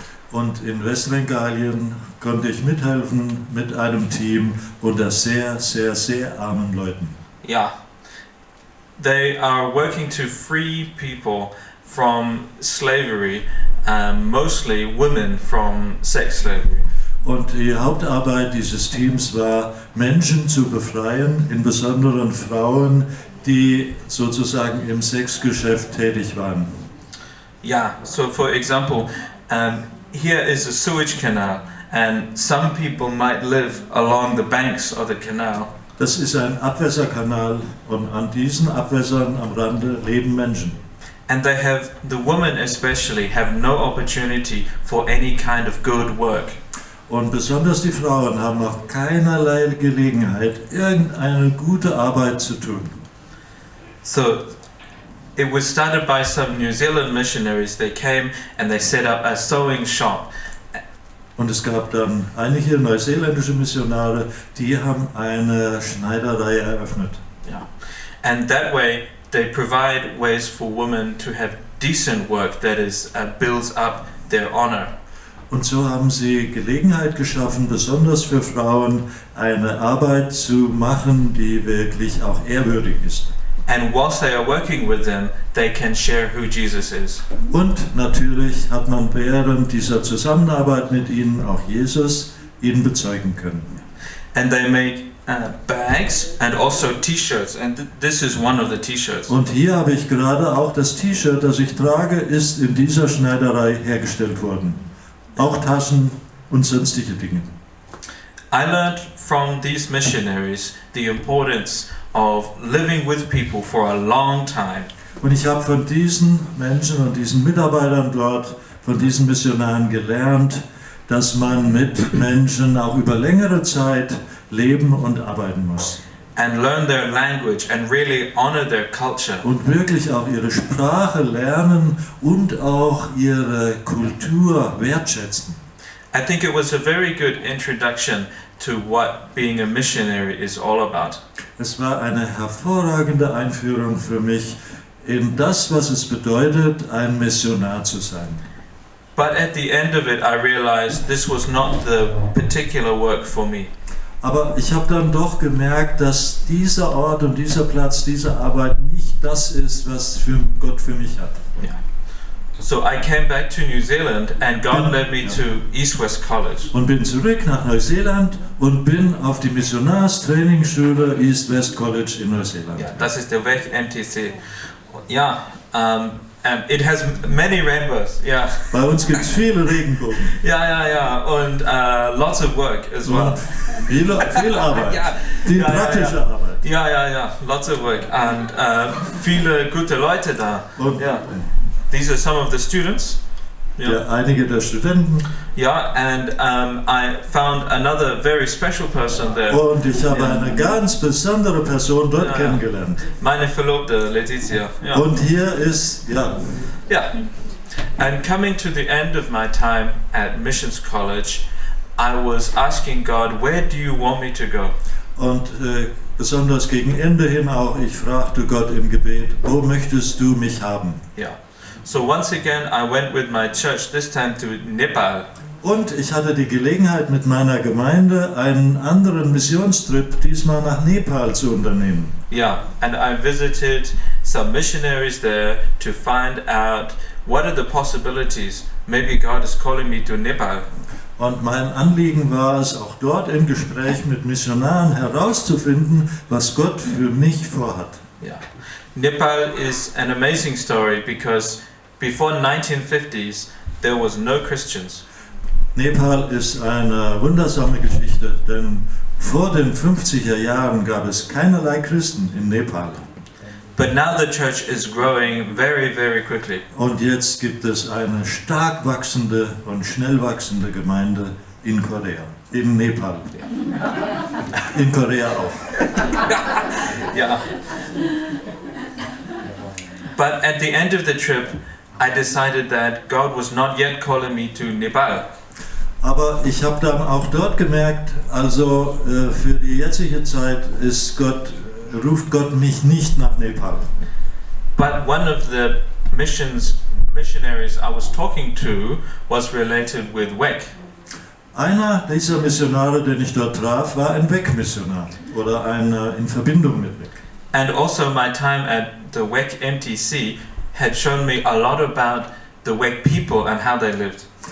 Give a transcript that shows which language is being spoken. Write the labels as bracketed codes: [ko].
[de] Und in Westbengalien konnte ich mithelfen mit einem Team unter sehr, sehr, sehr armen Leuten. [en] Yeah, they are working to free people from slavery, mostly women from sex slavery. [de] Und die Hauptarbeit dieses Teams war, Menschen zu befreien, in besonderen Frauen, die sozusagen im Sexgeschäft tätig waren. [en] Yeah, so for example, here is a sewage canal and some people might live along the banks of the canal. [de] Das ist ein Abwässerkanal und an diesen Abwässern am Rande leben Menschen. [en] And the women especially have no opportunity for any kind of good work. [de] Und besonders die Frauen haben noch keinerlei Gelegenheit, irgendeine gute Arbeit zu tun. [en] So it was started by some New Zealand missionaries. They came and they set up a sewing shop. [de] Und es gab dann einige neuseeländische Missionare, die haben eine Schneiderei eröffnet. [en] Yeah. And that way they provide ways for women to have decent work that is builds up their honor. [de] Und so haben sie Gelegenheit geschaffen, besonders für Frauen eine Arbeit zu machen, die wirklich auch ehrwürdig ist. [en] And whilst they are working with them, they can share who Jesus is. [de] Und natürlich hat man während dieser Zusammenarbeit mit ihnen auch Jesus ihnen bezeugen können. [en] And they make bags and also T-shirts, and this is one of the T-shirts. [de] Und hier habe ich gerade auch das T-Shirt, das ich trage, ist in dieser Schneiderei hergestellt worden. Auch Taschen und sonstige Dinge. [en] I learned from these missionaries the importance of living with people for a long time. [de] Und ich habe von diesen Menschen und diesen Mitarbeitern dort, von diesen Missionaren gelernt, dass man mit Menschen auch über längere Zeit leben und arbeiten muss. [en] And learn their language and really honor their culture. [de] Und wirklich auch ihre Sprache lernen und auch ihre Kultur wertschätzen. [en] I think it was a very good introduction to what being a missionary is all about. [de] Es war eine hervorragende Einführung für mich in das, was es bedeutet, ein Missionar zu sein. [en] But at the end of it, I realized this was not the particular work for me. [de] Aber ich habe dann doch gemerkt, dass dieser Ort und dieser Platz, diese Arbeit nicht das ist, was Gott für mich hat. [en] Yeah. So I came back to New Zealand and God led me to East West College. [de] Und bin zurück nach Neuseeland und bin auf die Missionarstrainingsschule East West College in Neuseeland. Ja, das ist der Weg MTC. Ja, [en] it has many rainbows. [de] Ja. Bei uns gibt es viele Regenbogen. Ja. Und [en] lots of work as well. [de] Und viel Arbeit. Ja. Viel praktische Arbeit. Ja. [en] Lots of work. [de] Und viele gute Leute da. Und ja. [en] These are some of the students. [de] Ja, einige der Studenten. [en] Yeah, and I found another very special person there. [de] Und ich habe eine ganz besondere Person dort kennengelernt. Meine Verlobte, Letizia. Ja. Und hier ist, [en] Yeah. And coming to the end of my time at Missions College, I was asking God, where do you want me to go? [de] Und besonders gegen Ende hin auch, ich fragte Gott im Gebet, wo möchtest du mich haben? [en] Yeah. So once again I went with my church, this time to Nepal. [de] Und ich hatte die Gelegenheit mit meiner Gemeinde einen anderen Missionstrip diesmal nach Nepal zu unternehmen. [en] Yeah, and I visited some missionaries there to find out what are the possibilities. Maybe God is calling me to Nepal. [de] Und mein Anliegen war es, auch dort im Gespräch mit Missionaren herauszufinden, was Gott für mich vorhat. [en] Yeah. Nepal is an amazing story because before 1950s there was no Christians. [de] Nepal ist eine wundersame Geschichte, denn vor den 50er Jahren gab es keinerlei Christen in Nepal. [en] But now the church is growing very, very quickly. [de] Und jetzt gibt es eine stark wachsende und schnell wachsende Gemeinde in Korea, in Nepal. In Korea auch. [en] Yeah. But at the end of the trip, I decided that God was not yet calling me to Nepal. [de] Aber ich habe dann auch dort gemerkt, also für die jetzige Zeit ruft Gott mich nicht nach Nepal. [en] But one of the missionaries I was talking to was related with WEC. [de] Einer dieser Missionare, den ich dort traf, war ein WEC-Missionar oder einer in Verbindung mit WEC. [en] And also my time at the WEC MTC had shown me a lot about the WEC people and how they lived.